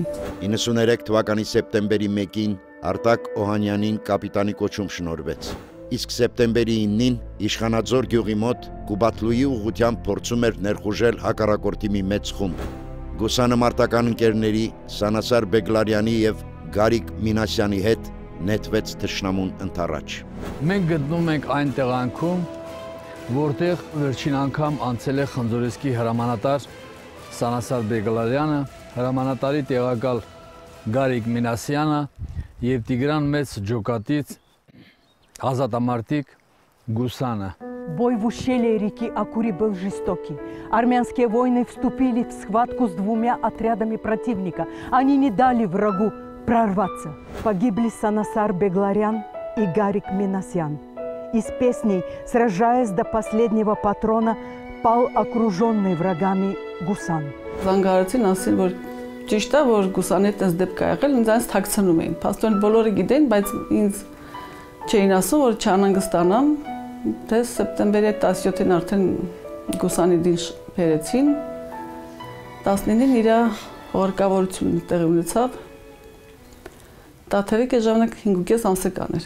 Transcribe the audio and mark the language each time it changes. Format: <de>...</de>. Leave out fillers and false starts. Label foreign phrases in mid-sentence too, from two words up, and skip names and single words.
<hy>93 թվականի սեպտեմբերի 1-ին Արտակ Օհանյանին կապիտանի կոչում շնորհվեց։ Իսկ սեպտեմբերի 9-ին Իշխանաձոր գյուղի մոտ Կուբատլուի ուղղությամբ փորձում էր ներխուժել հակառակորդի մի մեծ խումբ։ Գուսանը մարտական ընկերների Սանասար Բեգլարյանի եւ Գարիկ Մինասյանի հետ նետվեց թշնամուն ընթառաջ։ Մենք գտնում ենք այն տեղանքում, որտեղ վերջին անգամ անցել է Խնձորեսկի հրամանատար Սանասար Բեգլարյանը, հրամանատարի տեղակալ Գարիկ Մինասյանը եւ Տիգրան Մեծ Ջոկատից ազատամարտիկ Գուսանը.</hy> <ru>Бой в ущелье реки Акури был жестокий. Армянские воины вступили в схватку с двумя отрядами противника. Они не дали врагу прорваться. Погибли Санасар Бегларян и Гарик Минасян. Из песней, сражаясь до последнего патрона, пал окруженный врагами Гусан.</ru> <hy>Զանգարեցին ասին, որ ճիշտ է, որ Գուսանի այդպես դեպք ա եղել, ինձ այնց թաքցնում էին։ Փաստորեն բոլորը գիտեն, բայց ինձ չէին ասում, որ չանհանգստանամ, թե սեպտեմբերի 17-ին արդեն Գուսանի դին բերեցին, 19-ին իր հորկավորությունը տեղի ունեցավ, Տաթևիկ ժամանակ 5.5 ամսը կաներ։</hy>